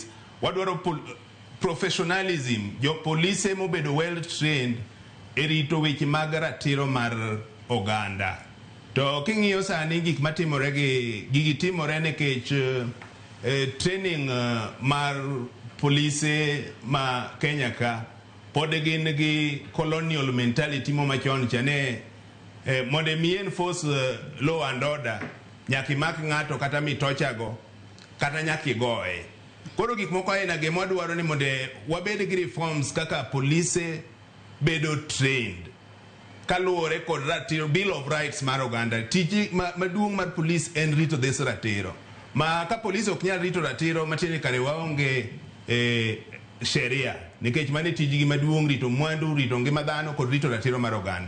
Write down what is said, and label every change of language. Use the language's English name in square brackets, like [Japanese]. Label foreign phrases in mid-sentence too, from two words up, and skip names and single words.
[Luo (Kenya and Tanzania)] Wadwaro professionalism, jo police mobedo [English] well trained [Luo (Kenya and Tanzania)] e rito weche mag ratiro mar oganda. To king'iyo sani gik matimore gigi timore nikech training mar police ma Kenya ka pod gin gi [English] colonial mentality [Luo (Kenya and Tanzania)] mo machon chane mondo mien [English] force law and order [Luo (Kenya and Tanzania)] nyaki mak ng'ato kata mitochago kata nyaki goe. Koro gik moko aina gemo dwaro ni mondo wabed gi reforms kaka police bedo trained kaluore kod ratiro Bill of Rights mar oganda. Tiji maduong' mar police en rito this ratiro. ma ka polisi ok nyal rito ratiro matiende kare waonge sheria nikech mane tijgi maduong' rito mwandu, rito ngima dhano kod rito ratiro mar oganda.